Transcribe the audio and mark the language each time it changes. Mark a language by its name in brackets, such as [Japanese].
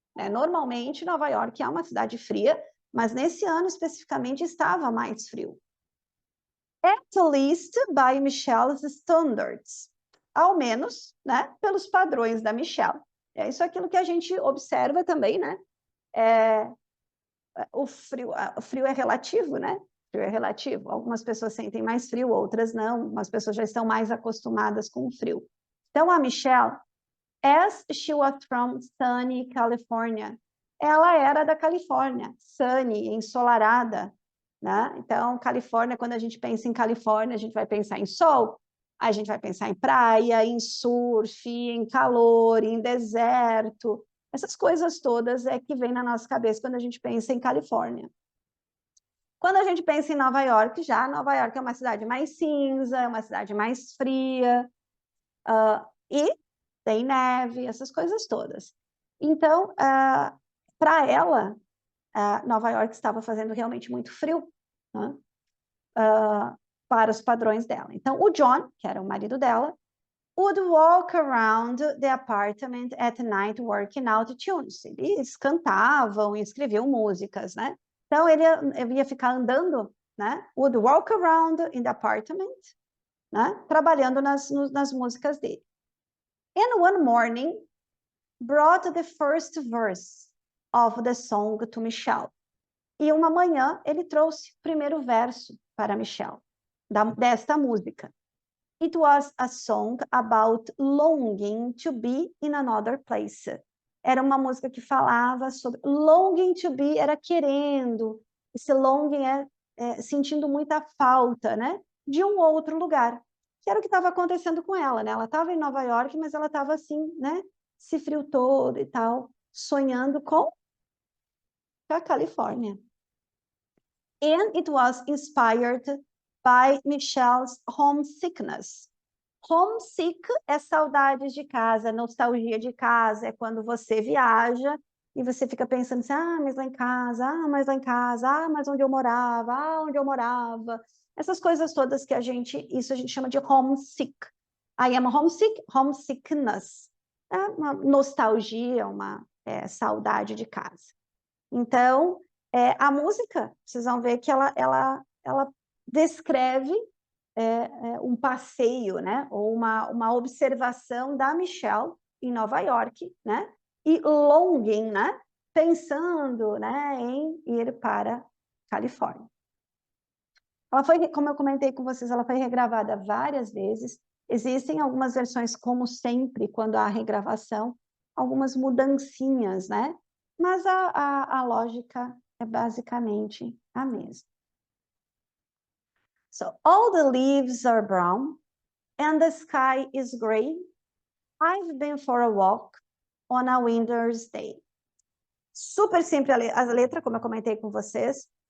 [Portuguese] Normalmente, Nova York é uma cidade fria, mas nesse ano especificamente estava mais frio. [English] At least by Michelle's standards. [Portuguese] Ao menos, né, pelos padrões da Michelle. Isso é aquilo que a gente observa também, né? O frio é relativo, né? O frio é relativo. Algumas pessoas sentem mais frio, outras não. Algumas pessoas já estão mais acostumadas com o frio. Então, a Michelle, [English] as she was from sunny California, [Portuguese] ela era da Califórnia, sunny, ensolarada, né? Então, Califórnia, quando a gente pensa em Califórnia, a gente vai pensar em sol, a gente vai pensar em praia, em surf, em calor, em deserto. Essas coisas todas que vêm na nossa cabeça quando a gente pensa em Califórnia. Quando a gente pensa em Nova York, Nova York é uma cidade mais cinza, é uma cidade mais fria, e tem neve, essas coisas todas. Então, para ela, Nova York estava fazendo realmente muito frio, né? Para os padrões dela. Então, o John, que era o marido dela, [English] would walk around the apartment at night working out tunes. [Portuguese] Eles cantavam e escreviam músicas, né? Então, ele ia ficar andando, né? [English] Would walk around in the apartment, né? [Portuguese] Trabalhando nas músicas dele. [English] And one morning, brought the first verse of the song to Michelle. [Portuguese] E uma manhã, ele trouxe o primeiro verso para Michelle, desta música. [English] It was a song about longing to be in another place. [Portuguese] Era uma música que falava sobre [English] longing to be, [Portuguese] era querendo. Esse longing sentindo muita falta, né, de um outro lugar. Que era o que estava acontecendo com ela, né? Ela estava em Nova York, mas ela estava assim, né, esse frio todo e tal, sonhando com para a Califórnia. [English] And it was inspired by Michelle's homesickness. [Portuguese] Homesick é saudades de casa, nostalgia de casa, é quando você viaja e você fica pensando assim, mas lá em casa, mas lá em casa, mas onde eu morava, onde eu morava. Essas coisas todas que isso a gente chama de homesick. [English] I am homesick, homesickness. [Portuguese] É uma nostalgia, uma saudade de casa. Então, a música, vocês vão ver que ela descreve um passeio, né? Ou uma observação da Michelle em Nova York, né? E longing, né? Pensando, né, em ir para Califórnia. Ela foi, como eu comentei com vocês, ela foi regravada várias vezes. Existem algumas versões, como sempre, quando há regravação, algumas mudancinhas, né? Mas a lógica é basicamente a mesma. [English] So, all the leaves are brown and the sky is gray. I've been for a walk on a winter's day. [Portuguese] Super simples a letra, como eu comentei com vocês.